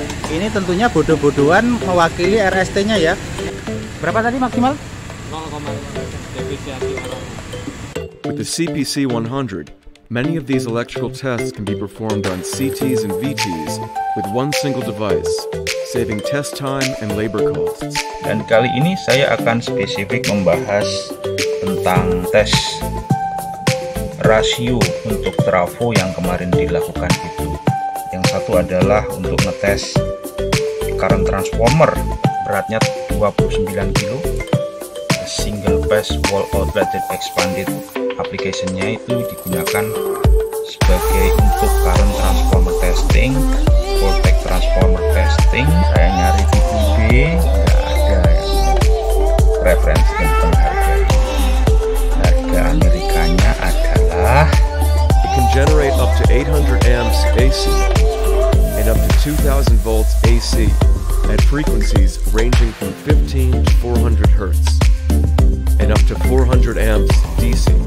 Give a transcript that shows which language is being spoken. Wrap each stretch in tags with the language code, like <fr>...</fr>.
<id>Ini tentunya bodoh-bodohan mewakili RST-nya ya. Berapa tadi maksimal? 0,5 defisiensi orang.</id> <en>With the CPC 100, many of these electrical tests can be performed on CTs and VTs with one single device, saving test time and labor costs.</en> <id>Dan kali ini saya akan spesifik membahas tentang tes rasio untuk trafo yang kemarin dilakukan itu. Yang satu adalah untuk ngetes current transformer beratnya 29 kilo,</id> <en>single phase wall outlet expanded.</en> <id>Aplikasinya itu digunakan sebagai untuk</id> <en>current transformer testing, voltage transformer testing.</en> <id>Saya nyari di eBay, nggak ada yang referensi tentang harga ini. Harga Amerikanya adalah</id> <en>It can generate up to 800 amps AC and up to 2000 volts AC at frequencies ranging from 15 to 400 Hz and up to 400 amps DC.</en>